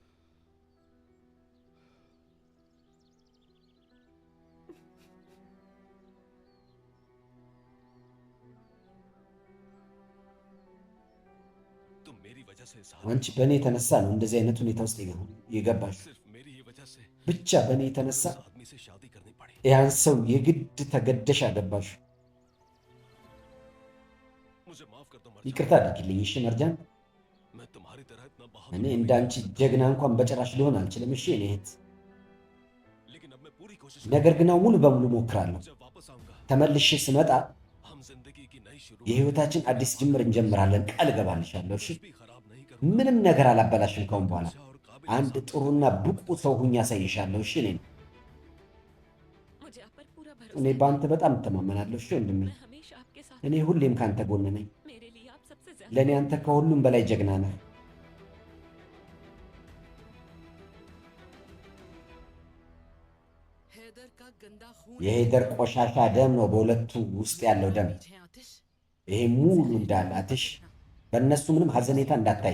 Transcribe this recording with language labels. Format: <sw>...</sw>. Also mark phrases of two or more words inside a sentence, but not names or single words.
<hi>तुम मेरी वजह से इस</hi> <am>አንቺ በእኔ የተነሳ ነው እንደዚህ አይነት ሁኔታ ውስጥ የገባሽ።</am> <hi>सिर्फ मेरी ही वजह से</hi> <am>ብቻ በእኔ የተነሳ</am> <hi>उस आदमी से शादी करनी पड़ी।</hi> <am>ያን ሰው የግድ ተገደሽ አገባሽ።</am> <hi>मुझे माफ कर दो</hi> <am>ይቅርታ አድርጊልኝ እሺ መርጃን።</am> <hi>मैं तुम्हारी तरह इतना</hi> <am>እኔ</am> <hi>बहादुर</hi> <am>እንዳንቺ ጀግና እንኳን በጭራሽ ሊሆን አልችልም። እሺ እኔ እህት፣</am> <hi>लेकिन अब मैं पूरी कोशिश</hi> <am>ነገር ግን አሁን ሙሉ በሙሉ ሞክራለሁ።</am> <hi>जब वापस आऊंगा</hi> <am>ተመልሼ ስመጣ</am> <hi>हम जिंदगी की नई शुरू</hi> <am>የህይወታችን አዲስ ጅምር እንጀምራለን። ቃል እገባልሻለሁ። እሺ</am> <hi>भी खराब नहीं करूंगा।</hi> <am>ምንም ነገር አላበላሽም ከአሁን በኋላ።</am> <hi>और काबिल</hi> <am>አንድ ጥሩና ብቁ ሰው ሁኜ አሳይሻለሁ። እሺ</am> <hi>मुझे आप पर पूरा</hi> <am>እኔ</am> <hi>भरोसा है।</hi> <am>በአንተ በጣም እተማመናለሁ። እሺ ወንድሜ፣</am> <hi>मैं हमेशा आपके साथ</hi> <am>እኔ ሁሌም ካንተ ጎን ነኝ።</am> <hi>मेरे लिए आप सबसे ज्यादा</hi> <am>ለእኔ አንተ ከሁሉም በላይ ጀግና ነህ። የሄደር ቆሻሻ ደም ነው በሁለቱ ውስጥ ያለው ደም። ይሄ ሙሉ እንዳለ አትሽ፣ በእነሱ ምንም ሀዘኔታ እንዳታይ።</am>